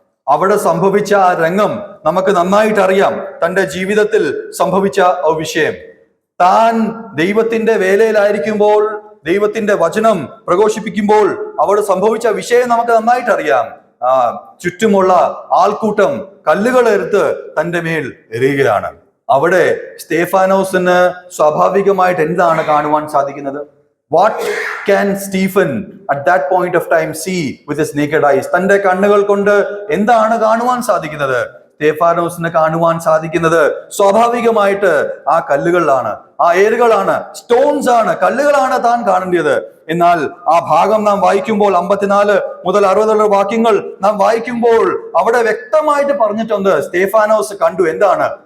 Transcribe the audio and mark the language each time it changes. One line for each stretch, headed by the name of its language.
Malayalam: അവിടെ സംഭവിച്ച ആ രംഗം നമുക്ക് നന്നായിട്ട് അറിയാം. തന്റെ ജീവിതത്തിൽ സംഭവിച്ച ആ വിഷയം, താൻ ദൈവത്തിന്റെ വേലയിലായിരിക്കുമ്പോൾ, ദൈവത്തിന്റെ വചനം പ്രഘോഷിപ്പിക്കുമ്പോൾ അവിടെ സംഭവിച്ച വിഷയം നമുക്ക് നന്നായിട്ട് അറിയാം. ചുറ്റുമുള്ള ആൾക്കൂട്ടം കല്ലുകൾ എടുത്ത് തന്റെ മേൽ എറിയുകയാണ്. അവിടെ സ്തെഫാനോസിന് സ്വാഭാവികമായിട്ട് എന്താണ് കാണുവാൻ സാധിക്കുന്നത്?
English: What can Stephen at that point of time see with his naked eyes.
Malayalam: തന്റെ കണ്ണുകൾ കൊണ്ട് എന്താണ് കാണുവാൻ സാധിക്കുന്നത്? സ്തേഫാനോസിന് കാണുവാൻ സാധിക്കുന്നത് സ്വാഭാവികമായിട്ട് ആ കല്ലുകളിലാണ്, ആ ഏറുകളാണ്, സ്റ്റോൺസ് ആണ്, കല്ലുകളാണ് താൻ കാണേണ്ടത്. എന്നാൽ ആ ഭാഗം നാം വായിക്കുമ്പോൾ 54 മുതൽ 60 വാക്യങ്ങൾ നാം വായിക്കുമ്പോൾ അവിടെ വ്യക്തമായിട്ട് പറഞ്ഞിട്ടുണ്ട്, സ്തേഫാനോസ് കണ്ടു എന്താണ്?